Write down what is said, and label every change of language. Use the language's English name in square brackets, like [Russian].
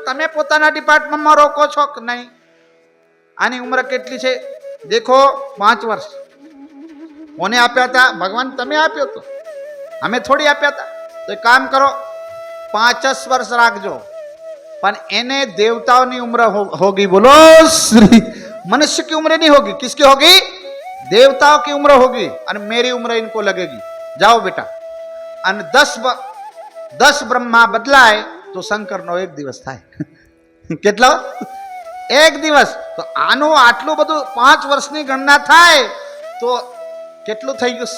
[Gujarati] તમે પોતાના ડિપાર્ટમેન્ટમાં રોકો છો કે નહીં? આની ઉંમર કેટલી છે દેખો, 5 વર્ષ. કોને આપ્યા હતા? ભગવાન તમે આપ્યો હતો, અમે થોડી આપ્યા હતા. તો એક કામ કરો, 5 વર્ષ રાખજો, પણ એને દેવતાઓની ઉમ્ર होगी. [Hindi] बोलो श्री. मनुष्य की उम्र नहीं होगी, किसकी होगी? देवताओं की उम्र होगी. और मेरी उम्र इनको लगेगी. जाओ बेटा. [Gujarati] અને 10 બ્રહ્મા બદલાય તો શંકરનો 1 દિવસ થાય. કેટલો? 1 દિવસ. તો આનું આટલું બધું 5 વર્ષની ગણના થાય તો કેટલું થઈ ગયું?